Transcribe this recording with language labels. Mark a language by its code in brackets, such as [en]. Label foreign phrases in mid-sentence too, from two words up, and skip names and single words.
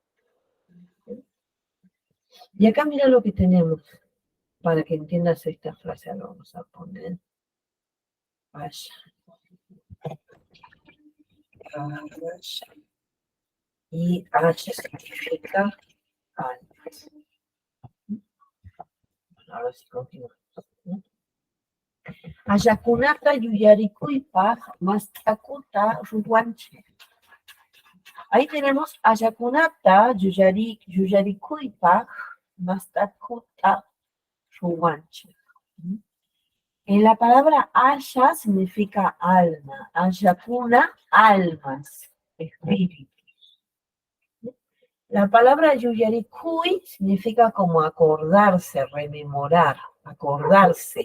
[es] Y acá mira lo que tenemos, para que entiendas esta frase, lo vamos a poner aya. Y aya significa alma. Ahora sí continuamos. [qu] Ayakunata yuyarikuypaq mastakuta ruwanchik. [es] Ahí tenemos [qu] ayakunata yuyarikuypaq mastakuta ruwanchik. [es] En la palabra aya significa alma, ayakuna, almas, espíritus. La palabra yuyarikuy significa como acordarse, rememorar, acordarse.